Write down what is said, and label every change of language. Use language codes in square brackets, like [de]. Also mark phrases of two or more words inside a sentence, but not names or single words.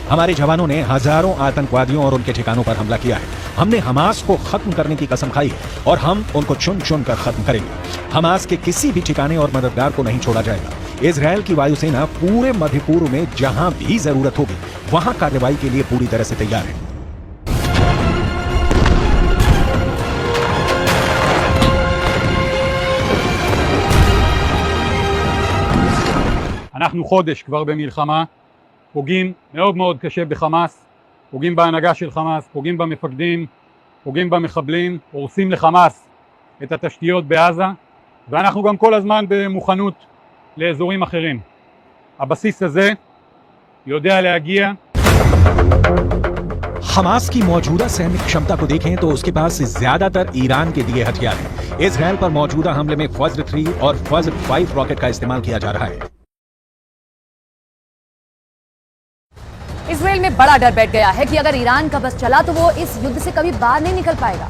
[hi] हमारे जवानों ने हजारों आतंकवादियों और उनके ठिकानों पर हमला किया है। हमने हमास को खत्म करने की कसम खाई है और हम उनको चुन चुन कर खत्म करेंगे। हमास के किसी भी ठिकाने और मददगार को नहीं छोड़ा जाएगा। इजरायल की वायुसेना पूरे मध्य पूर्व में जहां भी जरूरत होगी वहां कार्रवाई के लिए पूरी तरह से तैयार है। [he] אנחנו חודש כבר במלחמה, פוגעים מאוד מאוד קשה בחמאס, פוגעים בהנהגה של חמאס, פוגעים במפקדים, פוגעים במחבלים, הורסים לחמאס את התשתיות בעזה, ואנחנו גם כל הזמן במוכנות לאזורים אחרים. הבסיס הזה יודע להגיע. [hi] हमास की मौजूदा सैन्य क्षमता को देखें तो उसके पास ज्यादातर ईरान के दिए हथियार हैं। इजरायल पर मौजूदा हमले में फज्र 3 और फज्र 5 रॉकेट का इस्तेमाल किया जा रहा है। इजरायल में बड़ा डर बैठ गया है कि अगर ईरान का बस चला तो वो इस युद्ध से कभी बाहर नहीं निकल पाएगा।